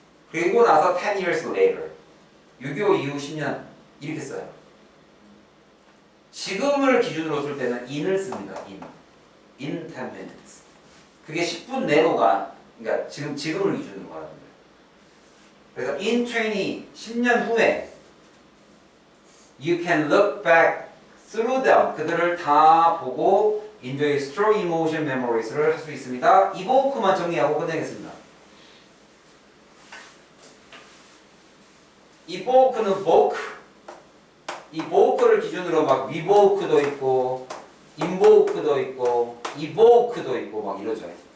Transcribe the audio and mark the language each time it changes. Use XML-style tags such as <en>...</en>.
<ko>그리고 나서</ko> <en>10 years later</en> <ko>6.25 이후 10년 이렇게 써요. 지금을 기준으로 쓸 때는 in을 씁니다.</ko> <en>in 10 minutes.</en> <ko>그게 10분 내로가 그러니까 지금을 기준으로 말하는 거예요. 그래서</ko> <en>in 20</en> <ko>10년 후에</ko> <en>you can look back through them.</en> <ko>그들을 다 보고</ko> <en>enjoy strong emotion memories</en> <ko>를 할 수 있습니다. evoke만 정리하고 끝내겠습니다. evoke는 evoke를 기준으로 막 revoke도 있고 invoke도 있고 evoke도 있고 막 이러죠.</ko>